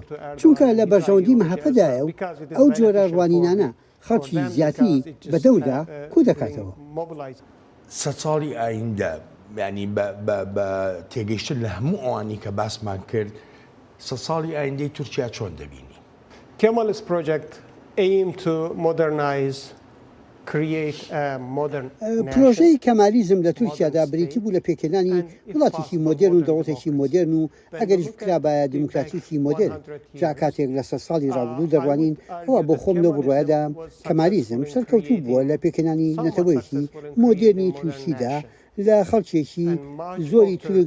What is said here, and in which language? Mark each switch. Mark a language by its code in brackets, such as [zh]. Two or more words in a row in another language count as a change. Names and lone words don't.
[ckb] چونکە لە بەرژەوەندی مەهەپەدایە و ئەو جۆرە ڕوانینانە خەڵکی زیاتری بە دەوردا کو دەکاتەوە. 100 ساڵی ئایندە ینی بە تێگەیشتن لە هەموو ئەوانی کە باسمان کرد 100 ساڵی ئایندەی تورکیا چۆن دەبینی؟ [en] Kemalist project aim to modernize create a modern [ckb] پرۆژەی کەمالیزم لە تورکیادا بریتی بوو لە پێکێنانی وڵاتێکی مۆدرن و دەوڵەتێکی مۆدرن و ئەگەریش بکرابایە دیموکراتیکی مۆدرن جا کاتێک لە 100 ساڵی ڕابردوو دەڕوانین ئەوە بۆ خۆم لەو بڕواایەدا کەمالیزم سەرکەوتوو بووە لە پێکێنانی نەتەوەیەکی مۆدرنی تورکیدا لە خەڵکێکی زۆری تورک